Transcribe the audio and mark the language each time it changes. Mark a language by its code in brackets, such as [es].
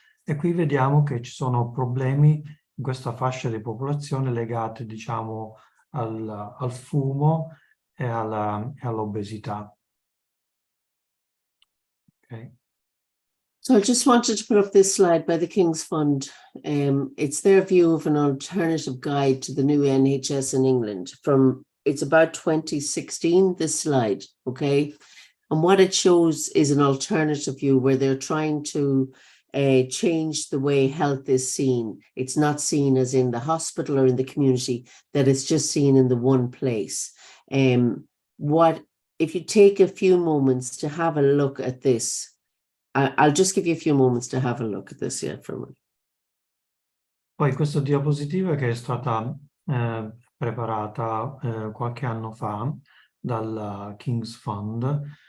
[it] E qui vediamo che ci sono problemi in questa fascia di popolazione legate diciamo al fumo e all'obesità. [en] Okay. So I just wanted to put up this slide by the King's Fund. It's their view of an alternative guide to the new NHS in England. It's about 2016, this slide, okay? And what it shows is an alternative view where they're trying to change the way health is seen. It's not seen as in the hospital or in the community, that it's just seen in the one place. If you take a few moments to have a look at this, I'll just give you a few moments to have a look at this, yeah, for a minute. [it] Poi questa diapositiva che è stata preparata qualche anno fa dal King's Fund.